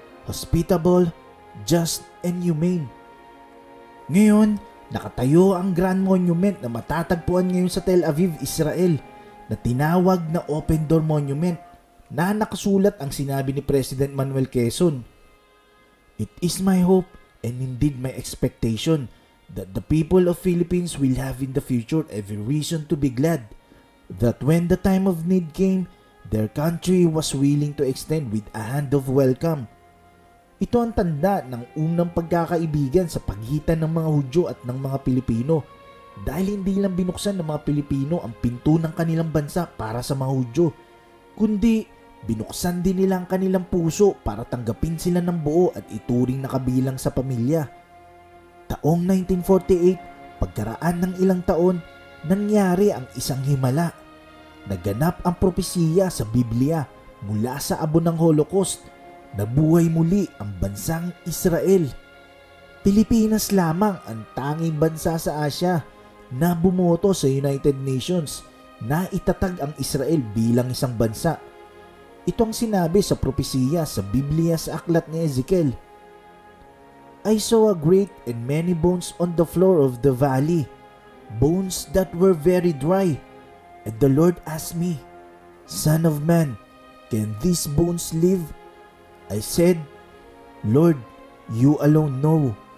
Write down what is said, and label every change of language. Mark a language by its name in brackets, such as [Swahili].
[English] Hospitable, just, and humane. [Filipino] Ngayon, nakatayo ang Grand Monument na matatagpuan ngayon sa Tel Aviv, Israel, na tinawag na Open Door Monument, na nakasulat ang sinabi ni President Manuel Quezon. [English] It is my hope and indeed my expectation that the people of Philippines will have in the future every reason to be glad that when the time of need came, their country was willing to extend with a hand of welcome. [Filipino] Ito ang tanda ng unang pagkakaibigan sa pagitan ng mga Hudyo at ng mga Pilipino dahil hindi lang binuksan ng mga Pilipino ang pinto ng kanilang bansa para sa mga Hudyo, kundi binuksan din nila ang kanilang puso para tanggapin sila ng buo at ituring na kabilang sa pamilya. Taong 1948, pagkaraan ng ilang taon, nangyari ang isang himala. Naganap ang propesiya sa Biblia mula sa abo ng Holocaust. Nabuhay muli ang bansang Israel. Pilipinas lamang ang tanging bansa sa Asya na bumoto sa United Nations na itatag ang Israel bilang isang bansa. Ito ang sinabi sa propesiya sa Biblia sa aklat ni Ezekiel. [English] I saw a great and many bones on the floor of the valley, bones that were very dry. And the Lord asked me, Son of man, can these bones live? I said, Lord, you alone know.